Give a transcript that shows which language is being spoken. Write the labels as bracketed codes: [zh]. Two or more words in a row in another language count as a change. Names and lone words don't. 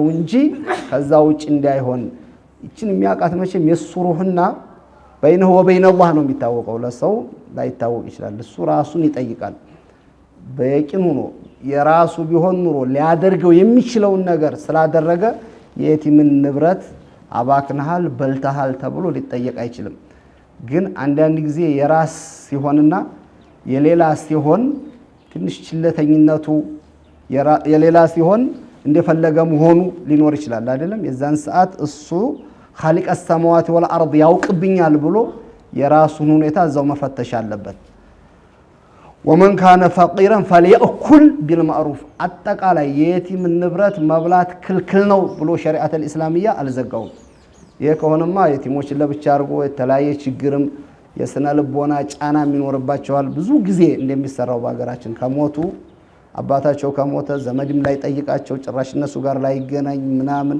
[am] እንጂ ከዛ ውጭ እንዳይሆን እቺን የሚያቃት መቼም የሱሩህና [ar] بينه وبين الله [am] ነው የሚታወቀው ለሰው ላይታወቅ ይችላል እሱ ራሱን ይጠይቃል በየቂኑ ነው የራሱ ቢሆን ኑሮ ሊያደርገው የሚችለውን ነገር ስላደረገ የየቲምን ንብረት አባክነሃል በልተሃል ተብሎ ሊጠየቅ አይችልም ግን አንዳንድ ጊዜ የራስ ሲሆንና የሌላ ሲሆን ትንሽ ችለተኝነቱ የሌላ ሲሆን እንደፈለገ መሆኑ ሊኖር ይችላል አይደለም የዛን ሰዓት እሱ [ar] خالق السماوات والارض [am] ያውቅብኛል ብሎ የራሱን ሁኔታ እዛው መፈተሽ አለበት [ar] ومن كان فقيرا فليأكل بالمعروف [am] አጠቃላይ የየቲም ንብረት መብላት ክልክል ነው ብሎ [ar] الشريعة الإسلامية [am] አልዘጋውም ይሄ ከሆነማ የቲሞች ለብቻ አርጎ የተለያየ ችግርም የስነ ልቦና ጫና የሚኖርባቸዋል ብዙ ጊዜ እንደሚሰራው በአገራችን ከሞቱ አባታቸው ከሞተ ዘመድም ላይ ጠይቃቸው ጭራሽ እነሱ ጋር ላይ ይገናኝ ምናምን